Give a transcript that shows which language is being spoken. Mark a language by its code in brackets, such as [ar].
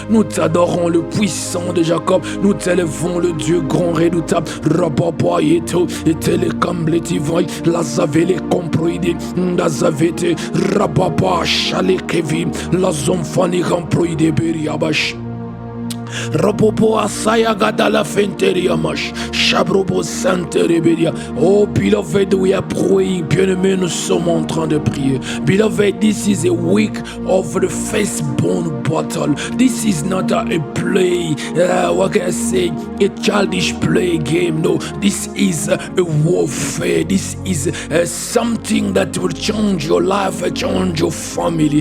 [fr] Nous t'adorons, le puissant de Jacob, nous t'élevons, le Dieu grand redoutable, Rapapa Yeto, et Telekambletivoy, Lazavele Comproide, Lazavete, Rapapa Chale Kevin, Lazomfani Comproide Beriabash. Rapopo asaya gadala fenteria mash, Shabrobo santereberia. [en] Oh, beloved, we are praying. [fr] Bien-aimés, nous sommes en train de prier. [en] Beloved, this is a week of the firstborn battle. This is not a play, what can I say, a childish play game. No, this is a warfare. This is something that will change your life, change your family.